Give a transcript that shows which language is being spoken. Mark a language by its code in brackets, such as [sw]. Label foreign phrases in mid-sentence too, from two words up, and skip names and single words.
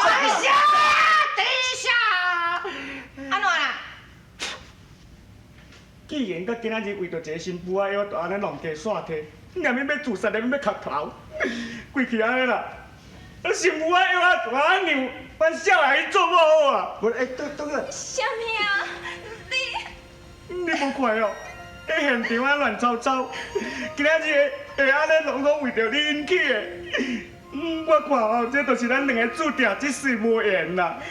[nan] 等一下。安怎啦？既然到今仔日为着一个新妇仔，要安尼弄家煞体，若免要自杀，若免要磕头，规气安尼啦。新妇仔要大娘，阮少爷去做某好啊！不，倒个。啥物啊？你无看哦？迄现场啊乱糟糟，今仔日会安尼拢为着你引起的。我看哦，这就是咱两个注定这世无缘啦。